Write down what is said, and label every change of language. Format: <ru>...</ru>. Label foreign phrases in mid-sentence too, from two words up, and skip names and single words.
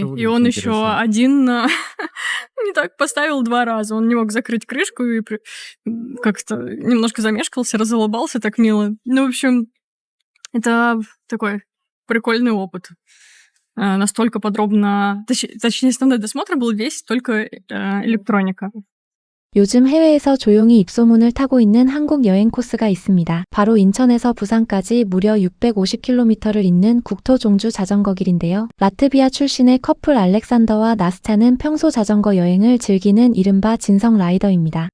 <ru>И он еще один не так поставил 2 раза. Он не мог закрыть крышку и как-то немножко замешкался, разулыбался так мило. Ну, в общем, это такой прикольный опыт. Настолько подробно... Точнее, основной досмотр был весь только электроника.</ru> <ko>요즘 해외에서 조용히 입소문을 타고 있는 한국 여행 코스가 있습니다. 바로 인천에서 부산까지 무려 650km를 잇는 국토종주 자전거 길인데요. 라트비아 출신의 커플 알렉산더와 나스타는 평소 자전거 여행을 즐기는 이른바 진성 라이더입니다.</ko>